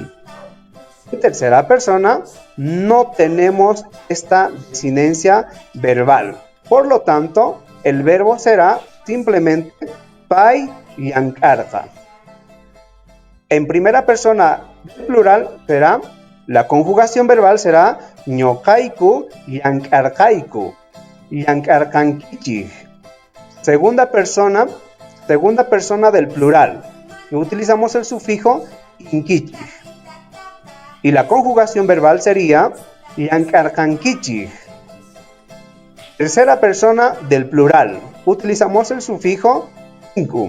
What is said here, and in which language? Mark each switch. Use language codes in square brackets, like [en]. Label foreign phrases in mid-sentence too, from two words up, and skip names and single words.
[es] En tercera persona no tenemos esta desinencia verbal. Por lo tanto, el verbo será simplemente [qu] pay llankarka. [es] En primera persona plural será, la conjugación verbal será [qu] ñokayku llankarkayku, llankarkankichik. [es] Segunda persona del plural, y utilizamos el sufijo inkichik. Y la conjugación verbal sería llankarkankichik. Tercera persona del plural, utilizamos el sufijo inku.